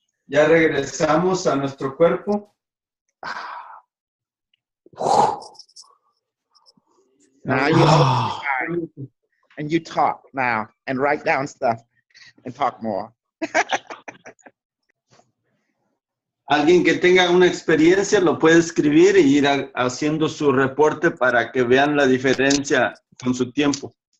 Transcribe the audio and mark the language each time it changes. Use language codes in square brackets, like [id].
[es] Ya regresamos a nuestro cuerpo. [en] Now you and you talk now and write down stuff and talk more. [es] Alguien que tenga una experiencia lo puede escribir y ir haciendo su reporte para que vean la diferencia con su tiempo.